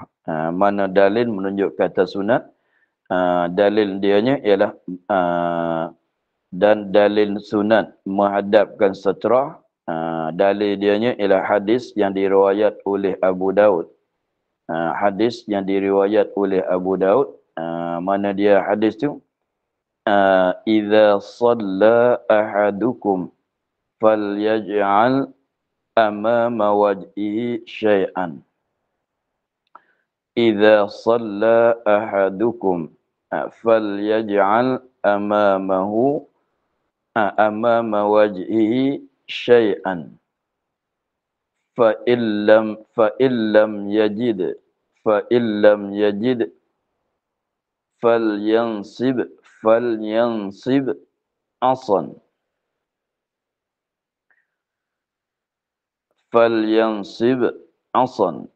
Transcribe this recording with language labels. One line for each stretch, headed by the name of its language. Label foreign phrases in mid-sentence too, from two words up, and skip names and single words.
Malay: Mana dalil menunjuk kata sunat? Dalil dianya ialah dan dalil sunat menghadapkan seterah. Dalil dianya ialah hadis yang diriwayat oleh Abu Daud. Hadis yang diriwayat oleh Abu Daud. Mana dia hadis tu?
Arabic: إذا صلى أحدكم فليجعل أمام وجهه شيئا. إذا صلى أحدكم فليجعل أمام وجهه شيئا. فإن لم يجد فلينصب عصا. فلينصب عصا.